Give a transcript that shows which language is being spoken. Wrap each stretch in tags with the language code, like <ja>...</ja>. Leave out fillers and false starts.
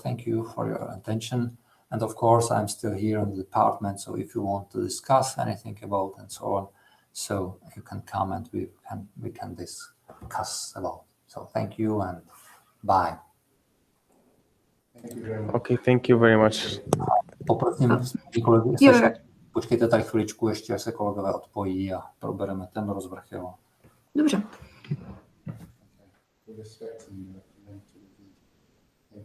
<en>Thank you for your attention. And of course, I'm still here in the department. So if you want to discuss anything about and so on, so you can come and we can discuss about. So thank you and bye. Thank you very much. Okay, thank you very much.</en> <cs>Poprosím kolegy, počkejte tady chviličku ještě, až se kolegové odpojí a probereme ten rozvrh. Jo. Dobře.</cs> <en>With respect to the link to the video.</en>